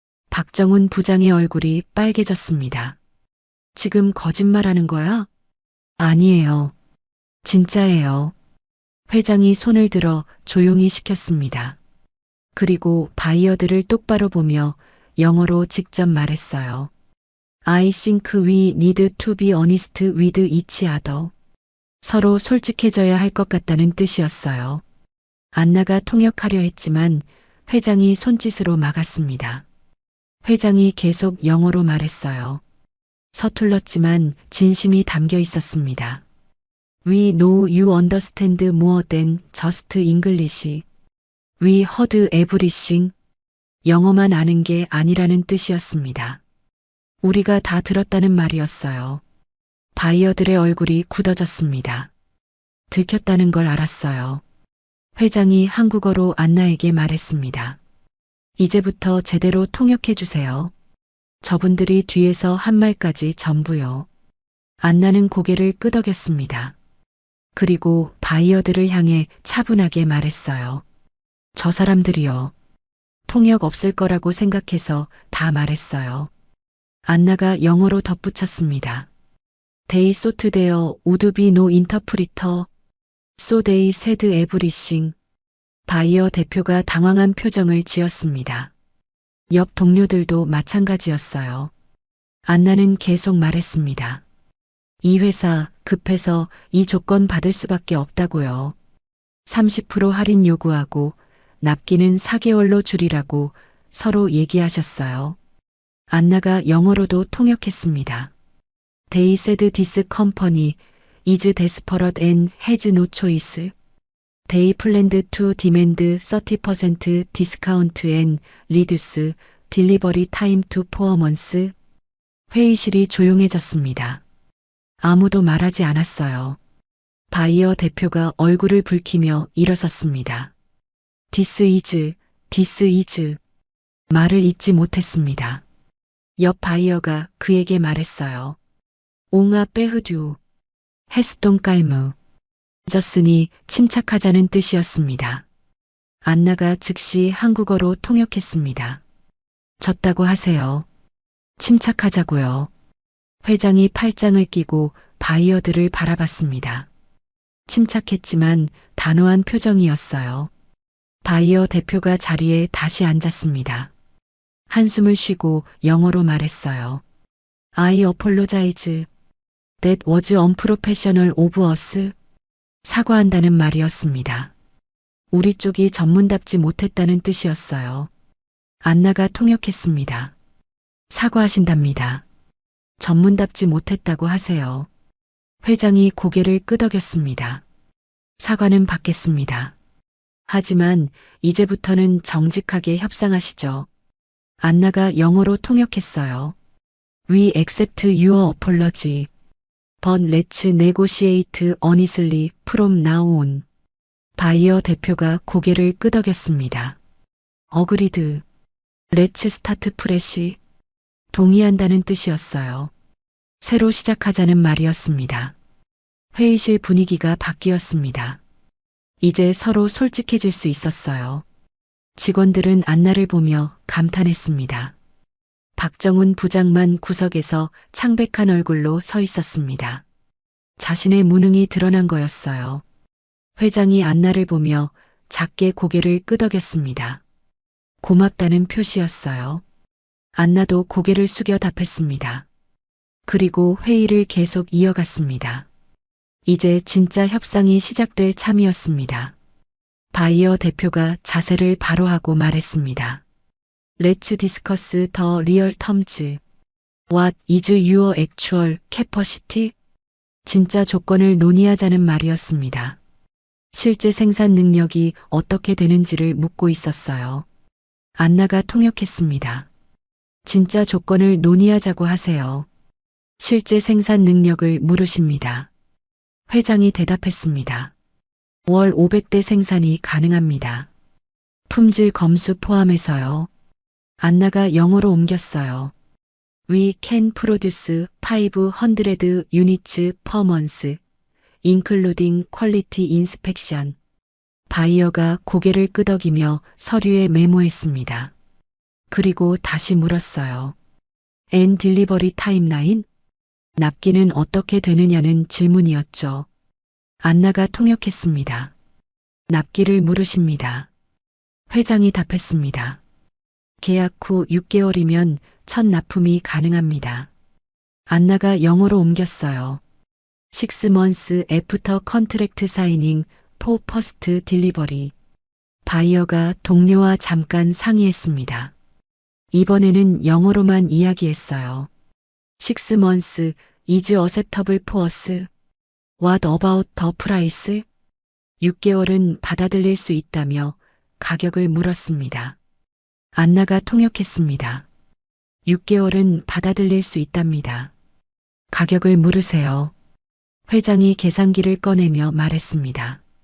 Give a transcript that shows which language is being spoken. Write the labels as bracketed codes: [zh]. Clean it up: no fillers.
[ko] 박정훈 부장의 얼굴이 빨개졌습니다. 지금 거짓말하는 거야? 아니에요. 진짜예요. 회장이 손을 들어 조용히 시켰습니다. 그리고 바이어들을 똑바로 보며 영어로 직접 말했어요. [en] I think we need to be honest with each other. [ko] 서로 솔직해져야 할 것 같다는 뜻이었어요. 안나가 통역하려 했지만 회장이 손짓으로 막았습니다. 회장이 계속 영어로 말했어요. 서툴렀지만 진심이 담겨 있었습니다. [en] We know you understand more than just English. We heard everything. [ko] 영어만 아는 게 아니라는 뜻이었습니다. 우리가 다 들었다는 말이었어요. 바이어들의 얼굴이 굳어졌습니다. 들켰다는 걸 알았어요. 회장이 한국어로 안나에게 말했습니다. 이제부터 제대로 통역해 주세요. 저분들이 뒤에서 한 말까지 전부요. 안나는 고개를 끄덕였습니다. 그리고 바이어들을 향해 차분하게 말했어요. 저 사람들이요. 통역 없을 거라고 생각해서 다 말했어요. 안나가 영어로 덧붙였습니다. [en] They thought there would be no interpreter. So they said everything. [ko] 바이어 대표가 당황한 표정을 지었습니다. 옆 동료들도 마찬가지였어요. 안나는 계속 말했습니다. 이 회사 급해서 이 조건 받을 수밖에 없다고요. 30% 할인 요구하고 납기는 4개월로 줄이라고 서로 얘기하셨어요. 안나가 영어로도 통역했습니다. [en] They said this company is desperate and has no choice. They planned to demand 30% discount and reduce delivery time to 4 months. [ko] 회의실이 조용해졌습니다. 아무도 말하지 않았어요. 바이어 대표가 얼굴을 붉히며 일어섰습니다. [en] This is. [ko] 말을 잇지 못했습니다. 옆 바이어가 그에게 말했어요. [fr] 옹아 빼흐듀. 헤스동 깔무. [ko] 졌으니 침착하자는 뜻이었습니다. 안나가 즉시 한국어로 통역했습니다. 졌다고 하세요. 침착하자고요. 회장이 팔짱을 끼고 바이어들을 바라봤습니다. 침착했지만 단호한 표정이었어요. 바이어 대표가 자리에 다시 앉았습니다. 한숨을 쉬고 영어로 말했어요. [en] I apologize. That was unprofessional of us. [ko] 사과한다는 말이었습니다. 우리 쪽이 전문답지 못했다는 뜻이었어요. 안나가 통역했습니다. 사과하신답니다. 전문답지 못했다고 하세요. 회장이 고개를 끄덕였습니다. 사과는 받겠습니다. 하지만 이제부터는 정직하게 협상하시죠. 안나가 영어로 통역했어요. [en] We accept your apology. But let's negotiate honestly from now on. [ko] 바이어 대표가 고개를 끄덕였습니다. [en] Agreed. Let's start fresh. [ko] 동의한다는 뜻이었어요. 새로 시작하자는 말이었습니다. 회의실 분위기가 바뀌었습니다. 이제 서로 솔직해질 수 있었어요. 직원들은 안나를 보며 감탄했습니다. 박정훈 부장만 구석에서 창백한 얼굴로 서 있었습니다. 자신의 무능이 드러난 거였어요. 회장이 안나를 보며 작게 고개를 끄덕였습니다. 고맙다는 표시였어요. 안나도 고개를 숙여 답했습니다. 그리고 회의를 계속 이어갔습니다. 이제 진짜 협상이 시작될 참이었습니다. 바이어 대표가 자세를 바로 하고 말했습니다. [en] Let's discuss the real terms. What is your actual capacity? [ko] 진짜 조건을 논의하자는 말이었습니다. 실제 생산 능력이 어떻게 되는지를 묻고 있었어요. 안나가 통역했습니다. 진짜 조건을 논의하자고 하세요. 실제 생산 능력을 물으십니다. 회장이 대답했습니다. 월 500대 생산이 가능합니다. 품질 검수 포함해서요. 안나가 영어로 옮겼어요. [en] We can produce 500 units per month, including quality inspection. [ko] 바이어가 고개를 끄덕이며 서류에 메모했습니다. 그리고 다시 물었어요. [en] And delivery timeline? [ko] 납기는 어떻게 되느냐는 질문이었죠. 안나가 통역했습니다. 납기를 물으십니다. 회장이 답했습니다. 계약 후 6개월이면 첫 납품이 가능합니다. 안나가 영어로 옮겼어요. [en] 6 months after contract signing for first delivery. [ko] 바이어가 동료와 잠깐 상의했습니다. 이번에는 영어로만 이야기했어요. [en] 6 months is acceptable for us. What about the price? [ko] 6개월은 받아들일 수 있다며 가격을 물었습니다. 안나가 통역했습니다. 6개월은 받아들일 수 있답니다. 가격을 물으세요. 회장이 계산기를 꺼내며 말했습니다.